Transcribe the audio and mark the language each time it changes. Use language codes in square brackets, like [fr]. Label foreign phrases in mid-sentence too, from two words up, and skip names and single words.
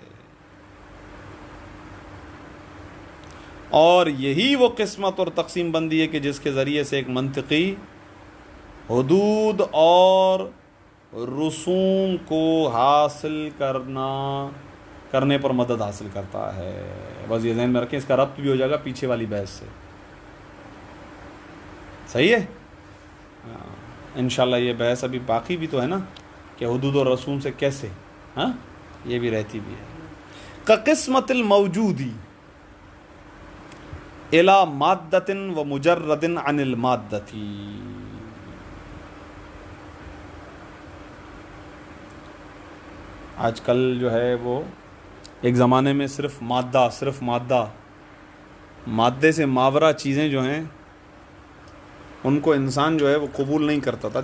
[ur] اور یہی وہ قسمت اور تقسیم بندی ہے کہ جس کے ذریعے سے ایک منطقی حدود اور رسوم کو حاصل کرنے پر مدد حاصل کرتا ہے. بس یہ ذہن میں رکھیں، اس کا ربط بھی ہو جائے گا پیچھے والی بحث سے. صحیح ہے. انشاءاللہ یہ بحث ابھی باقی بھی تو ہے نا کہ حدود اور رسوم سے کیسے، ہاں یہ بھی رہتی بھی ہے. [ar] کا قسمت الموجودی الی مادۃ و مجرد عن المادۃ، [ur] آج کل جو ہے وہ ایک زمانے میں صرف مادے سے ماورا چیزیں جو ہیں ان کو انسان جو ہے وہ قبول نہیں کرتا تھا.